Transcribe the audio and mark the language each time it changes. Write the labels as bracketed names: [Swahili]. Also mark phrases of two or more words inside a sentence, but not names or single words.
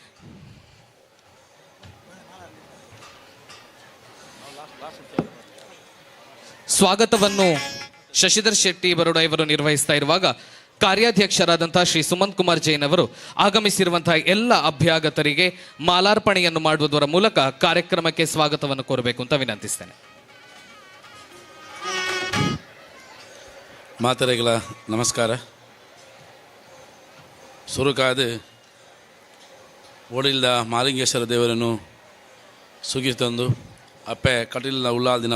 [Kannada] ಸ್ವಾಗತವನ್ನು ಶಶಿಧರ್ ಶೆಟ್ಟಿ ಬರೋಡ ಇವರು ನಿರ್ವಹಿಸ್ತಾ ಇರುವಾಗ ಕಾರ್ಯಾಧ್ಯಕ್ಷರಾದಂತಹ ಶ್ರೀ ಸುಮಂತ್ ಕುಮಾರ್ ಜೈನ್ ಅವರು ಆಗಮಿಸಿರುವಂತಹ ಎಲ್ಲ ಅಭ್ಯಾಗತರಿಗೆ ಮಾಲಾರ್ಪಣೆಯನ್ನು ಮಾಡುವುದರ ಮೂಲಕ ಕಾರ್ಯಕ್ರಮಕ್ಕೆ ಸ್ವಾಗತವನ್ನು ಕೋರಬೇಕು ಅಂತ ವಿನಂತಿಸ್ತೇನೆ. [Tulu] ಮಾತರೆಗಳ ನಮಸ್ಕಾರ. ಸುರುಕಾದ ಓಡಿಲ್ದ ಮಾಲಿಂಗೇಶ್ವರ ದೇವರನ್ನು ಸುಗಿ ತಂದು ಅಪ್ಪೆ ಕಟಿಲ್ನ ಉಳ್ಳಾಲ್ದಿನ